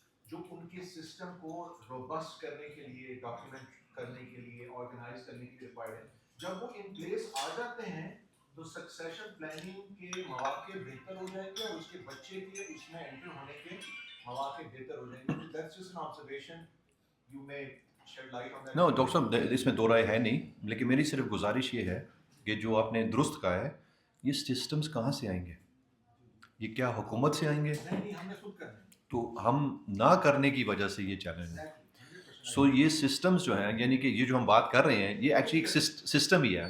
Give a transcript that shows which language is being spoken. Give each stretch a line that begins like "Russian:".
Urdu: جو ان کے سسٹم کو روبسٹ کرنے کے لیے, ڈاکیومنٹ کرنے کے لیے, آرگنائز کرنے کے لیے ریکوائرڈ ہے. جب وہ ان پلیس آ جاتے ہیں تو سکسیشن پلاننگ کے مواقع بہتر ہو جائیں گے, اور اس کے بچے کے اس میں انٹر ہونے کے مواقع بہتر ہو جائیں گے.
English: That's just an observation. You may shed light on that.
Urdu: Know doctor صاحب, اس میں دو رائے ہے نہیں, لیکن میری صرف گزارش یہ ہے کہ جو آپ نے درست کہا ہے, یہ سسٹمز کہاں سے آئیں گے؟ یہ کیا حکومت سے آئیں گے؟ نہیں, ہم نے خود کرنا ہے. تو ہم نہ کرنے کی وجہ سے یہ چیلنج ہے. سو یہ سسٹمز جو ہیں, یعنی کہ یہ جو ہم بات کر رہے ہیں, یہ ایکچولی ایک سسٹم ہی ہے.